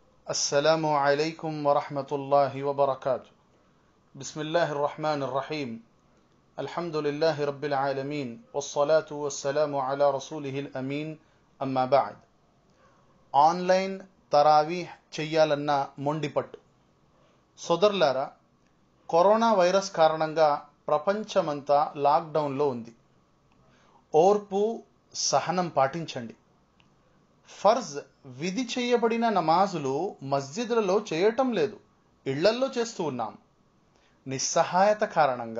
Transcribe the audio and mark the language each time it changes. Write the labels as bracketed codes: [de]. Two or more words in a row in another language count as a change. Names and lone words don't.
[ar] السلام عليكم ورحمة الله وبركاته. بسم الله الرحمن الرحيم. الحمد لله رب العالمين والصلاة والسلام على رسوله الأمين. أما بعد. [te] ఆన్లైన్ తరావీహ్ చెయ్యాలన్న మొండిపట్టు. సోదరులారా, కరోనా వైరస్ కారణంగా ప్రపంచమంతా లాక్డౌన్లో ఉంది. ఓర్పు, సహనం పాటించండి. ఫర్జ్ విధి చేయబడిన నమాజులు మస్జిద్లలో చేయటం లేదు, ఇళ్లల్లో చేస్తూ ఉన్నాం నిస్సహాయత కారణంగా.